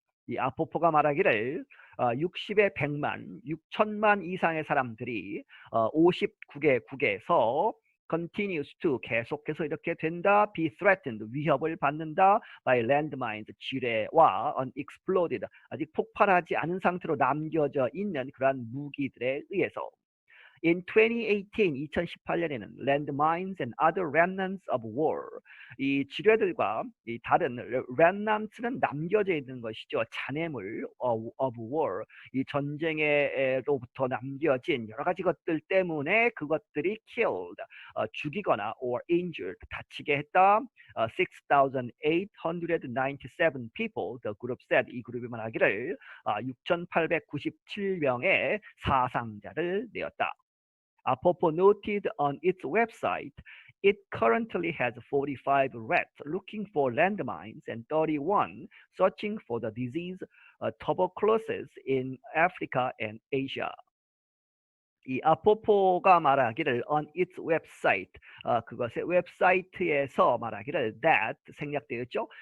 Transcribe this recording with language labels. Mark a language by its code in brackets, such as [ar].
[ko] 이 아포포가 말하기를 60의 100만, 6천만 이상의 사람들이 59개국에서 [en] continues to [ko] 계속해서 이렇게 된다. [en] be threatened [ko] 위협을 받는다. [en] by landmines [ko] 지뢰와 [en] unexploded [ko] 아직 폭발하지 않은 상태로 남겨져 있는 그러한 무기들에 의해서. [en] In 2018, [ko] 2018년에는 [en] landmines and other remnants of war [ko] 이 지뢰들과 이 다른 remnants는 남겨져 있는 것이죠. 잔해물 [en] of war [ko] 이 전쟁에로부터 남겨진 여러 가지 것들 때문에 그것들이 [en] killed [ko] 죽이거나 [en] or injured [ko] 다치게 했다. 6,897 [en] people the group said [ko] 이 그룹이 말하기를 6,897명의 사상자를 내었다. [en] Popo noted on its website, it currently has 45 rats looking for landmines and 31 searching for the disease tuberculosis in Africa and Asia. [ko] 이 아포포가 말하기를 [en] on its website [ko] 그것의 웹사이트에서 말하기를 [en] that [ko] 생략되었죠.